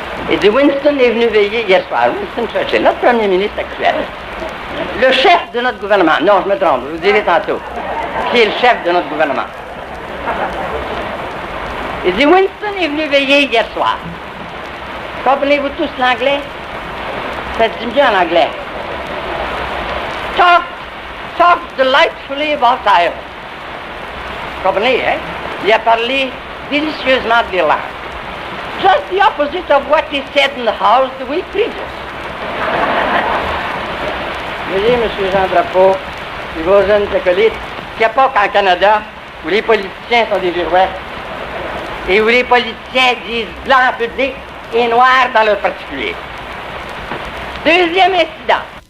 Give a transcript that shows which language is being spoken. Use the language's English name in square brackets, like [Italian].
[French] Et dit, Winston est venu veiller hier soir. Winston Churchill, notre premier ministre actuel. Le chef de notre gouvernement. Non, je me trompe, je vous dirai tantôt. Qui est le chef de notre gouvernement. Il dit, Winston est venu veiller hier soir. Comprenez-vous tous l'anglais? Ça dit mieux en anglais. [English] Talk delightfully about Ireland. [French] Comprenez, hein? Il a parlé délicieusement de l'Irlande. [English] Just the opposite of what he said in the House the week previous. [French] Voyez, M. Jean Drapeau, et vos jeunes acolytes, qu'il n'y a pas qu'en Canada où les politiciens sont des girouettes et où les politiciens disent blanc en public et noir dans leur particulier. Deuxième incident.